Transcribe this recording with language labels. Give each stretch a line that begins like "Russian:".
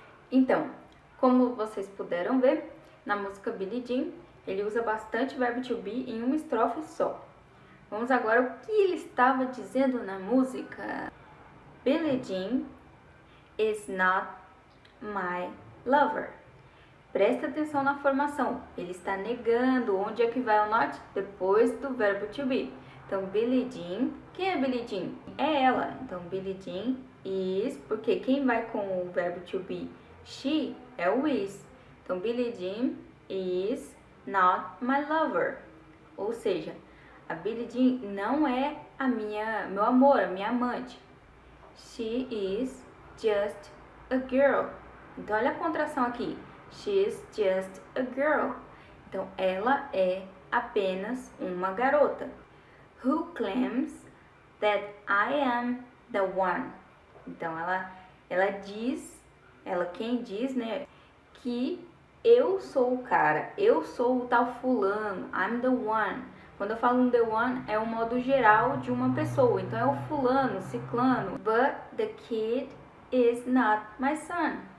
Portuguese: Então, como vocês puderam ver, na música Billie Jean, ele usa bastante verbo to be em uma estrofe só. Vamos agora ao que ele estava dizendo na música.
English: Billie Jean is not my lover.
Portuguese: Presta atenção na formação. Ele está negando. Onde é que vai o not? Depois do verbo to be. Então, Billie Jean. Quem é Billie Jean? É ela. Então, Billie Jean is. Porque quem vai com o verbo to be? She é o is. Então,
English: Billie Jean is not my lover.
Portuguese: Ou seja, a Billie Jean não é meu amor, a minha amante.
English: She is just a girl.
Portuguese: Então, olha a contração aqui.
English: She is just a girl.
Portuguese: Então, ela é apenas uma garota.
English: Who claims that I am the one?
Portuguese: Então, ela diz, quem diz, né, que eu sou o cara, eu sou o tal fulano,
English: I'm the one.
Portuguese: Quando eu falo the one, é um modo geral de uma pessoa. Então, é o fulano, ciclano.
English: But the kid is not my son.